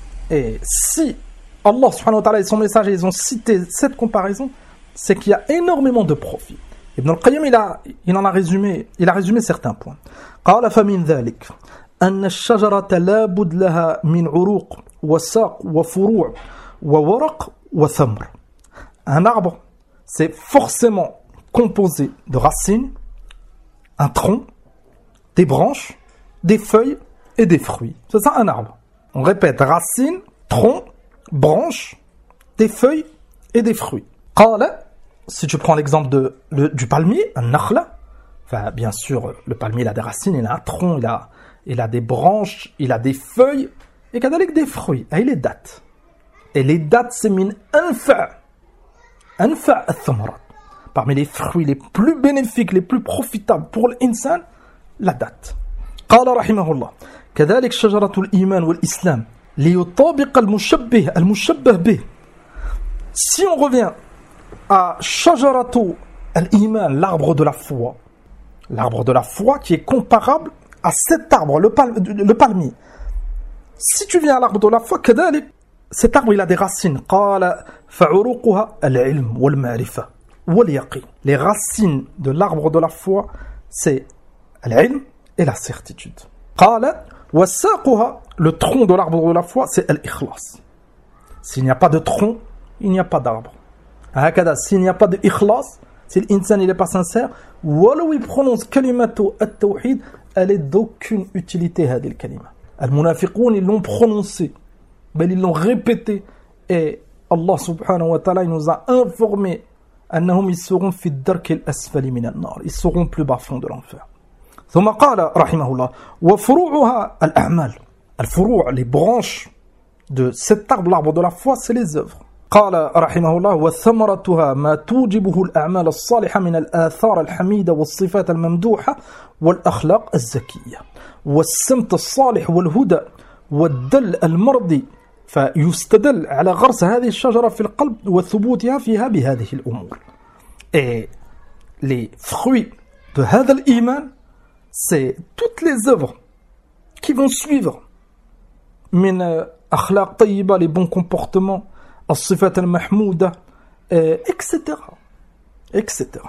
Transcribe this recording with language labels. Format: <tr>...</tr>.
<fr>Et si Allah subhanahu wa ta'ala et son messager, ils ont cité cette comparaison, c'est qu'il y a énormément de profit. Ibn al-Qayyim, il a résumé certains points.</fr> <ar>قال فمن ذلك أن الشجرة لا بد لها من عروق وساق وفروع وورق وثمر.</ar> <fr>Un arbre, c'est forcément composé de racines, un tronc, des branches, des feuilles et des fruits. C'est ça un arbre. On répète, racines, tronc, branches, des feuilles et des fruits. Qala, si tu prends l'exemple du palmier, un nakhla, enfin, bien sûr, le palmier il a des racines, il a un tronc, il a des branches, il a des feuilles, et qu'il a des fruits, et les dattes. Et les dattes, c'est</fr> <ar>min anfa al-thamarat.</ar> <fr>Parmi les fruits les plus bénéfiques, les plus profitables pour l'insan, la date. Qala rahimahullah.</fr> <ar>كذلك شجرة الإيمان والإسلام ليطابق المشبه المشبه به.</ar> <fr>Si on revient à</fr> <ar>شجرة الإيمان,</ar> <fr>l'arbre de la foi, l'arbre de la foi qui est comparable à cet arbre, le palmier. Si tu viens à l'arbre de la foi, كذلك, cet arbre il a des racines.</fr> <ar>قال فعروقها العلم والمعرفة واليقين.</ar> <fr>Les racines de l'arbre de la foi, c'est العلم et la certitude.</fr> <ar>قال وساقها,</ar> <fr>le tronc de l'arbre de la foi, c'est l'ikhlas. S'il n'y a pas de tronc, il n'y a pas d'arbre. Hakada, s'il n'y a pas de ikhlas, si l'insan n'est pas sincère, walou il prononce</fr> <ar>kalimato at-tawhid,</ar> <fr>elle est d'aucune utilité,</fr> <ar>hadil kalima.</ar> <fr>Al-munafiqoun, ils l'ont prononcé, mais ils l'ont répété. Et Allah subhanahu wa ta'ala, il nous a informé, annahum ils seront</fr> <ar>fi d-dark al-asfali min al-nar,</ar> <fr>ils seront plus bas fond de l'enfer.</fr> <ar>ثم قال رحمه الله وفروعها الأعمال الفروع</ar> <fr>les branches de cet arbre, l'arbre de la foi, c'est les œuvres.</fr> <ar>قال رحمه الله وثمرتها ما توجبه الأعمال الصالحة من الآثار الحميدة والصفات الممدوحة والأخلاق الزكية والسمت الصالح والهدى والدل المرضي فيستدل على غرس هذه الشجرة في القلب وثبوتها فيها بهذه الأمور.</ar> <fr>Les fruits de</fr> <ar>هذا الإيمان,</ar> <fr>c'est toutes les œuvres qui vont suivre.</fr> <ar>Min akhlaq tayyiba,</ar> <fr>les bons comportements,</fr> <ar>as-sifat al-mahmouda,</ar> <fr>etc. etc.</fr>